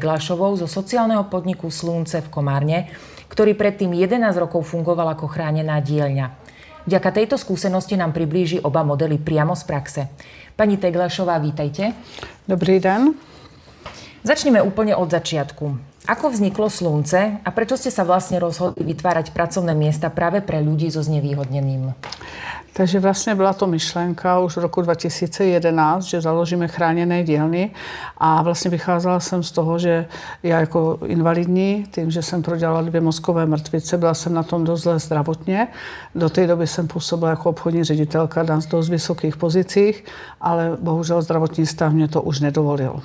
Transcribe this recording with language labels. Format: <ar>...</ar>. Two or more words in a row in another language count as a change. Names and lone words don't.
<sk>Glašovou zo sociálneho podniku Slunce v Komárne, ktorý predtým 11 rokov fungoval ako chránená dielňa. Vďaka tejto skúsenosti nám priblíži oba modely priamo z praxe. Pani T. Glašová, vítajte.</sk> <cs>Dobrý den.</cs> <sk>Začneme úplne od začiatku. Ako vzniklo Slunce a prečo ste sa vlastne rozhodli vytvárať pracovné miesta práve pre ľudí so znevýhodněním?</sk> <cs>Takže vlastně byla to myšlenka už v roku 2011, že založíme chráněné dílny a vlastně vycházela jsem z toho, že já jako invalidní, tím, že jsem prodělala 2 mozkové mrtvice, byla jsem na tom dost zle zdravotně. Do té doby jsem působila jako obchodní ředitelka na dost vysokých pozicích, ale bohužel zdravotní stav mě to už nedovolil.</cs>